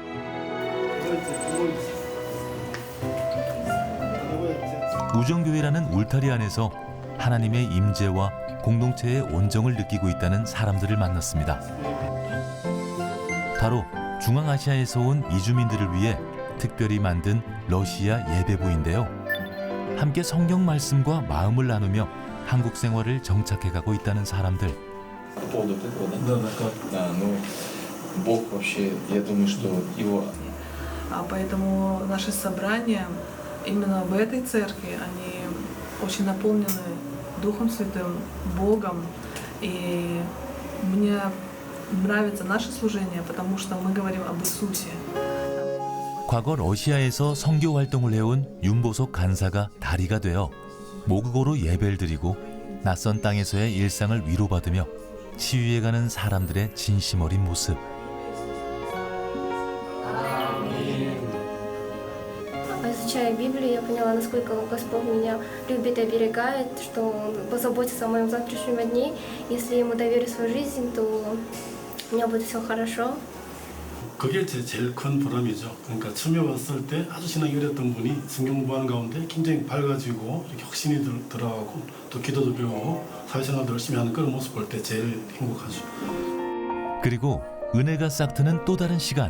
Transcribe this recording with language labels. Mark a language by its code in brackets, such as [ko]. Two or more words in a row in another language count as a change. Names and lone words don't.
[ko] 우정교회라는 울타리 안에서 하나님의 임재와 공동체의 온정을 느끼고 있다는 사람들을 만났습니다. 바로 중앙아시아에서 온 이주민들을 위해 특별히 만든 러시아 예배부인데요. 함께 성경 말씀과 마음을 나누며 한국 생활을 정착해가고 있다는 사람들. [ru] Поэтому наши собрания именно в этой церкви, они очень наполнены Духом Святым, Богом. И мне нравится наше служение, потому что мы говорим об Иисусе. [ko] 과거 러시아에서 선교 활동을 해온 윤보석 간사가 다리가 되어 모국어로 예배를 드리고 낯선 땅에서의 일상을 위로받으며 치유해가는 사람들의 진심 어린 모습. [ru] Изучая Библию, я поняла, насколько Господь меня любит и оберегает, что Он позаботится о моем завтрашнем дне. Если Ему доверю свою жизнь, то у меня будет все хорошо. [ko] 그게 제일 큰 보람이죠. 그러니까 처음에 왔을 때 아주 신앙이 어렸던 분이 성경 공부하는 가운데 굉장히 밝아지고 이렇게 혁신이 들어가고 또 기도도 배우고 사회생활도 열심히 하는 그런 모습 볼 때 제일 행복하죠. 그리고 은혜가 싹트는 또 다른 시간.